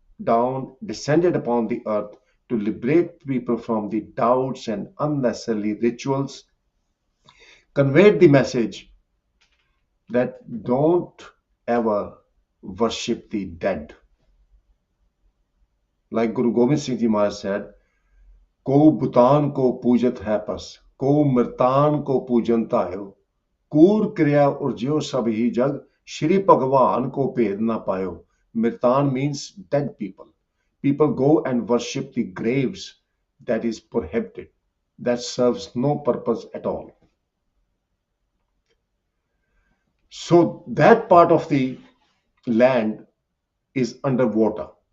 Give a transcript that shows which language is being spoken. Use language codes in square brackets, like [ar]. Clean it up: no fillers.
[en] down, descended upon the earth to liberate people from the doubts and unnecessary rituals, conveyed the message that don't ever worship the dead. Like Guru Gobind Singh Ji Maharaj said, [hi] को बुतान को पूजत है पस, को मृतान को पूजन तायो, कूर क्रिया उर्ज्यो सब ही जग, श्री भगवान को भेद ना पायो. [en] Mritan means dead people. People go and worship the graves. That is prohibited. That serves no purpose at all. So that part of the land is underwater.